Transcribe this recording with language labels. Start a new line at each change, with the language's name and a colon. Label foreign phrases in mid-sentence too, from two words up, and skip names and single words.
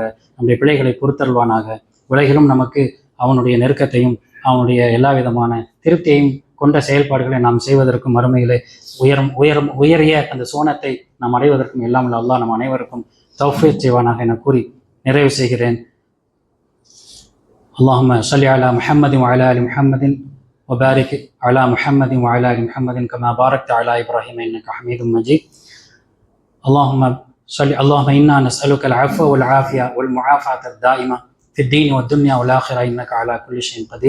Tamil: நம்முடைய பிழைகளை பொறுத்தருள்வானாக. உலகிலும் நமக்கு அவனுடைய நெருக்கத்தையும் அவனுடைய எல்லா விதமான திருப்தியையும் கொண்ட செயல்பாடுகளை நாம் செய்வதற்கும் மறுமையிலே உயரிய அந்த சோனத்தை நாம் அடைவதற்கும் எல்லாம் வல்ல அல்லாஹ் நம் அனைவருக்கும் தௌஃபீக் செய்வானாக என கூறி நிறைவு செய்கிறேன்.
Arabic: اللهم صل على محمد وعلى ال محمد وبارك على محمد وعلى ال محمد كما باركت على ابراهيم انك حميد مجيد. اللهم انا نسالك العفو والعافيه والمعافاه الدائمه في الدين والدنيا والاخره انك على كل شيء قدير.